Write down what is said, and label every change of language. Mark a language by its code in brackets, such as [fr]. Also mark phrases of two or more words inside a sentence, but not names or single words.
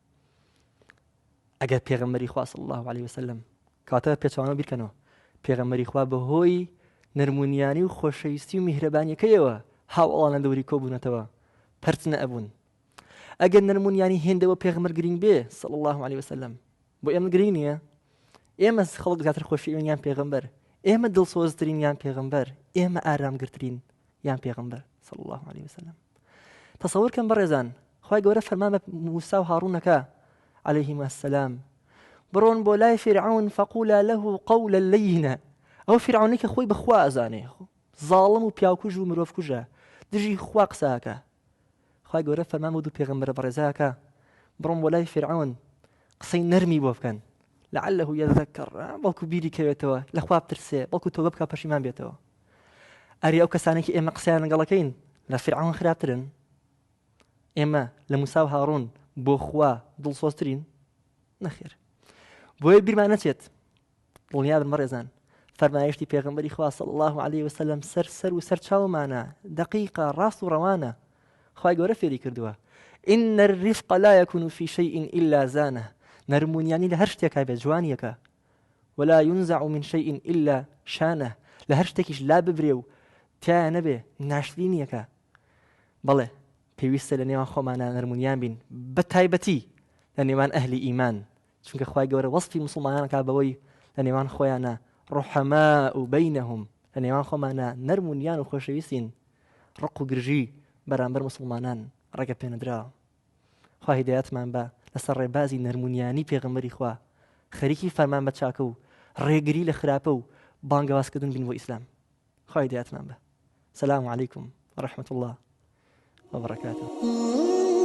[ckb] ئەگەر پێغەمبەری خوا [ar] صلی الله عليه وسلم [ckb] کاتە پێچوانەوە بیرکەنەوە، پێغەمبەری خوا بەهۆی نەرمونیانی و خۆشەویستی و میهرەبانیەکەیەوە هاوڵان لە دەوری کۆبوونەتەوە، پەرت نەئەبوون. ئەگەر نەرمونیانی هێندەوە پێغەمبەر گرنگ بێ [ar] صلی الله عليه وسلم، [ckb] بۆ ئێمە گرنگ نییە؟ ئێمە خەڵک زیاتر خۆشەویستین یان پێغەمبەر؟ ئێمە دڵسۆزترین یان پێغەمبەر؟ ئێمە ئارامگرترین یان پێغەمبەر [ar] صلی الله عليه وسلم؟ [ckb] تصور كم برزان خوای گەورە فەرمان بە موسا و هاڕوونەکە [ar] عليهما السلام [ckb] بڕۆن بۆ لای فرعون [ar] فقولا له قولا لينا. [ckb] ئەو فرعونی کە خۆی بەخوا ئەزانێ، زاڵم و پیاوکوژ و مرۆڤکوژە، دژی خوا قساکە. خوای گەورە فەرمان بۆ دوو پێغەمبەر بەڕێزاکە بڕۆن بۆ لای فرعون قسەی نەرمی بۆ بکەن [ar] لعله يذكر، [ckb] بەڵکو بیری کەوێتەوە، لەخوا بترسێ، بەڵکو تۆبە بکە پەشیمان بێتەوە. ئەری ئەو کەسانێکی ئێمە قسەیان لەگەڵەکەین لە فرعون خراپترن، ئێمە لە موسا و هاڕون بۆ خوا دڵسۆزترین؟ نەخێر. بۆیە بیرمان نەچێت دڵنیا بن بەڕێزان فەرمایشتی پێغەمبەری خوا [ar] صلی الله عليه وسلم [ckb] سەر و سەر چاومانە، دقیقە، ڕاست و ڕەوانە. خوای گەورە فێری کردووە [ar] إن الرفق لا يكون في شيء إلا زانه. [ckb] نەرمونیانی لە هەر شتێکا بێت جوانیەکە، [ar] ولا ينزع من شيء إلا شانه. [ckb] لە هەر شتێکیش لا ببرێ و تایە نەبێ ناشرینیەکە. بەڵێ پێویستە لە نێوان خۆمانە نەرمونیان بین، بە تایبەتی لە نێوان ئەهلی ئیمان، چونکە خوای گەورە وەصفی مسلمانانەکە بەوەی لە نێوان خۆیانە [ar] ڕحەماء بەینەهم، [ckb] لە نێوان خۆمانە نەرمونیان و خۆشەویستین، ڕق و گرژی بەرامبەر مسلمانان ڕێگە پێنەدراوە. خوا هیدایەتمان بە لەسەر ڕێبازی نەرمونیانی پێغەمبەری خوا، خەریکی فەرمان بە چاکە و ڕێگری لە خراپە و بانگەوازکردن بین بۆ ئیسلام. خوا هیدایەتمان بە. [ar] سلام عەلەیکم ورحمة الله وبركاته.